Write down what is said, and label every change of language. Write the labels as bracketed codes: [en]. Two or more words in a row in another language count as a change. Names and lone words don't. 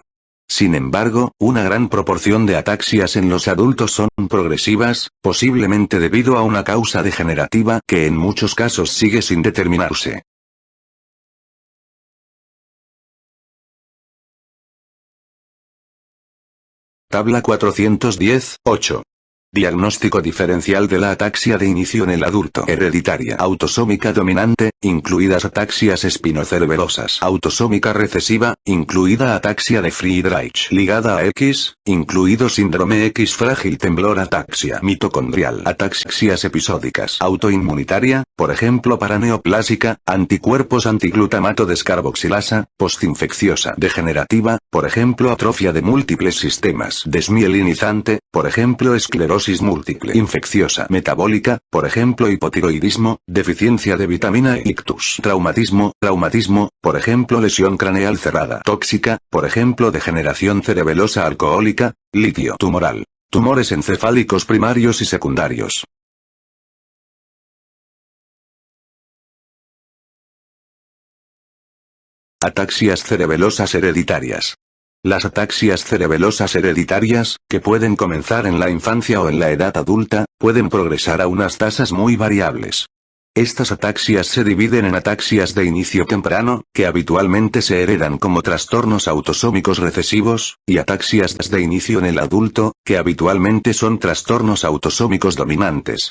[es] Sin embargo, una gran proporción de ataxias en los adultos son progresivas, posiblemente debido a una causa degenerativa que en muchos casos sigue sin determinarse. Tabla 410, 8. Diagnóstico diferencial de la ataxia de inicio en el adulto. Hereditaria. Autosómica dominante, incluidas ataxias espinocerebelosas. Autosómica recesiva, incluida ataxia de Friedreich. Ligada a X, incluido síndrome X frágil temblor ataxia. Mitocondrial. Ataxias episódicas. Autoinmunitaria, por ejemplo paraneoplásica, anticuerpos antiglutamato descarboxilasa, postinfecciosa. Degenerativa, por ejemplo atrofia de múltiples sistemas. Desmielinizante, por ejemplo esclerosis múltiple. Infecciosa. Metabólica, por ejemplo hipotiroidismo, deficiencia de vitamina E. Ictus. Traumatismo, por ejemplo lesión craneal cerrada. Tóxica, por ejemplo degeneración cerebelosa alcohólica, litio. Tumoral. Tumores encefálicos primarios y secundarios. Ataxias cerebelosas hereditarias. Las ataxias cerebelosas hereditarias, que pueden comenzar en la infancia o en la edad adulta, pueden progresar a unas tasas muy variables. Estas ataxias se dividen en ataxias de inicio temprano, que habitualmente se heredan como trastornos autosómicos recesivos, y ataxias de inicio en el adulto, que habitualmente son trastornos autosómicos dominantes.